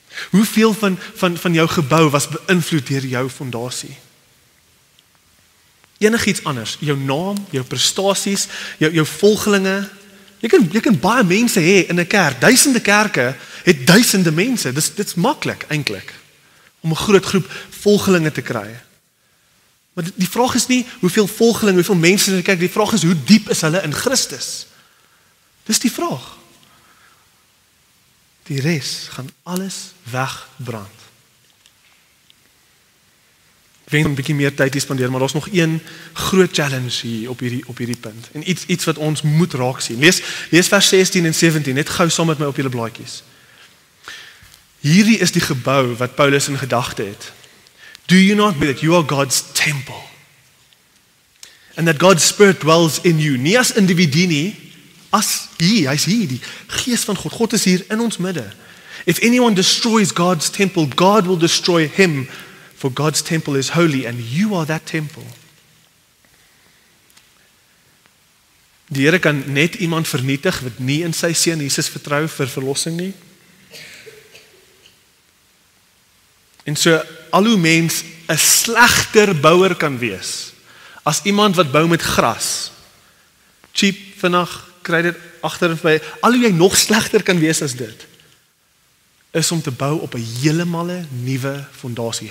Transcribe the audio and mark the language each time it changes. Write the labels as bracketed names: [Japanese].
[Afrikaans] Hoeveel van jou gebou was beïnvloed deur jou fondasie? Enigiets anders, jou naam, jou prestasies, jou volgelinge. Jy kan baie mense hê in 'n kerk. Duisende kerke het duisende mense. Dit's maklik eintlik om 'n groot groep volgelinge te kry. Maar die vraag is nie hoeveel volgelinge, hoeveel mense in die kerk, die vraag is hoe diep is hulle in Christus? Dis die vraag. Die res gaan alles wegbrand. Ek wens 'n bietjie meer tyd te spandeer, maar daar's nog een groot challenge hier op hierdie punt. En iets wat ons moet raak sien. Lees vers 16 en 17, net gou saam met my op julle blaadjies. Hierdie is die gebou wat Paulus in gedagte het. [English] Do you not know that you are God's temple? And that God's Spirit dwells in you. [Afrikaans] Nie as individu nie, hy's hier, die Gees van God. [English] God is hier in ons midde. If anyone destroys God's temple, God will destroy him, for God's temple is holy, and you are that temple. [Afrikaans] Die Here kan net iemand vernietig wat nie in sy seun Jesus vertrou vir verlossing nie. En so, al hoe mens 'n slegter bouer kan wees, as iemand wat bou met gras, cheap, vinnig, kry dit agter en by, al hoe jy nog slegter kan wees as dit, is om te bou op 'n heeltemal nuwe fondasie.